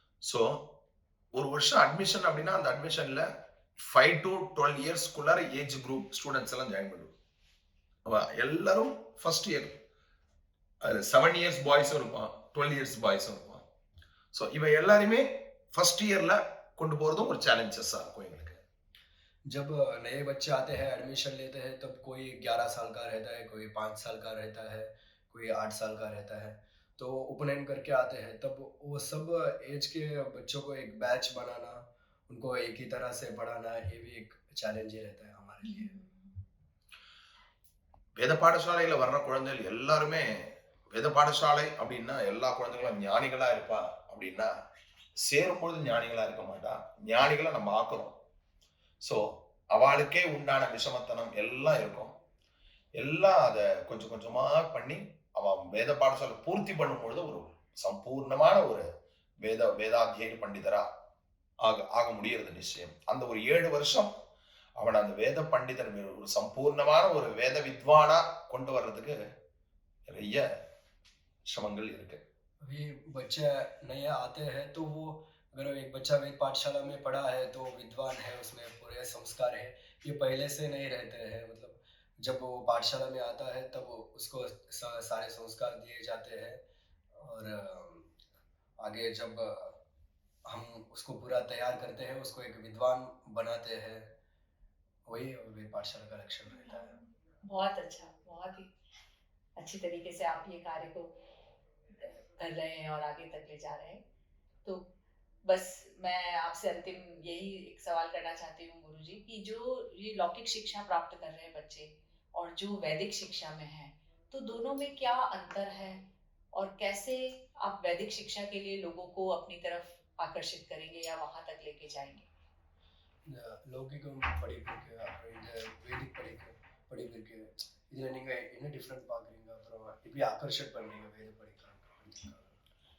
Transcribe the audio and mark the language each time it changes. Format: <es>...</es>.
<ta>So ஒரு வருஷம் admission அப்படின்னா அந்த அட்மிஷன்ல 5 to 12 இயர்ஸ்க்குள்ளார ஏஜ் குரூப் ஸ்டூடெண்ட்ஸ் எல்லாம் ஜாயின் பண்ணுவோம். எல்லாரும் ஃபர்ஸ்ட் இயர், அது 7 இயர்ஸ் பாய்ஸும் இருப்பான், 12 இயர்ஸ் பாய்ஸும் இருப்பான். ஸோ இவ எல்லாருமே</ta> <en>first year</en> <ta>ला கொண்டு போறதும் ஒரு சேலஞ்சஸா இருக்கும் எங்களுக்கு.</ta> <hi>जब नए बच्चे आते हैं, एडमिशन लेते हैं, तब कोई 11 साल का रहता है, कोई 5 साल का रहता है, कोई 8 साल का रहता है, तो उपनयन करके आते हैं. तब वो सब एज के बच्चों को एक बैच बनाना, उनको एक ही तरह से पढ़ाना, ये भी एक चैलेंज ही रहता है हमारे लिए.</hi> <ta>வேத பாடசாலையில வர்ற குழந்தைகள் எல்லாருமே வேத பாடசாலை அப்படின்னா எல்லா குழந்தைகளும் ஞானிகளா இருப்பா அப்படின்னா சேரும்பொழுது ஞானிகளா இருக்க மாட்டா, ஞானிகளை நம்ம ஆக்குறோம். ஸோ அவளுக்கே உண்டான விஷமத்தனம் எல்லாம் இருக்கும். எல்லாம் அதை கொஞ்சம் கொஞ்சமா பண்ணி அவன் வேத பாடசாலை பூர்த்தி பண்ணும்பொழுது ஒரு சம்பூர்ணமான ஒரு வேதாத்தியன பண்டிதரா ஆக முடியறது நிச்சயம். அந்த ஒரு 7 வருஷம் அவன் அந்த வேத பண்டிதர் ஒரு சம்பூர்ணமான ஒரு வேத வித்வானா கொண்டு வர்றதுக்கு நிறைய श्रमங்கள் இருக்கு.</ta> <hi>अभी बच्चे नए आते हैं, तो वो अगर एक बच्चा वेद पाठशाला में पढ़ा है तो विद्वान है, उसमें पूरे संस्कार है, ये पहले से नहीं रहते हैं. मतलब जब वो पाठशाला में आता है तब उसको सारे संस्कार दिए जाते हैं और आगे जब हम उसको पूरा तैयार करते हैं, उसको एक विद्वान बनाते हैं वही वेद पाठशाला का लक्ष्य रहता है। बहुत अच्छा, बहुत ही अच्छी तरीके से आप ये कार्य को कर रहे हैं और आगे तक ले जा रहे हैं। तो बस मैं आपसे अंतिम यही एक सवाल करना चाहती हूँ गुरुजी कि जो ये लौकिक शिक्षा प्राप्त कर रहे हैं बच्चे और जो वैदिक शिक्षा में है, तो दोनों में क्या अंतर है और कैसे आप वैदिक शिक्षा के लिए लोगों को अपनी तरफ आकर्षित करेंगे या वहां तक लेके जाएंगे?</hi> <ta>லௌகிகம் படிப்புக்கு அப்புறம் இந்த வேதிக் படிப்புக்கு இதுல நீங்க என்ன டிஃப்ரெண்ட் பாக்குறீங்க, அப்புறம் எப்படி ஆக்கர்ஷித் பண்றீங்க வேத படிக்கிறதுக்காக?</ta>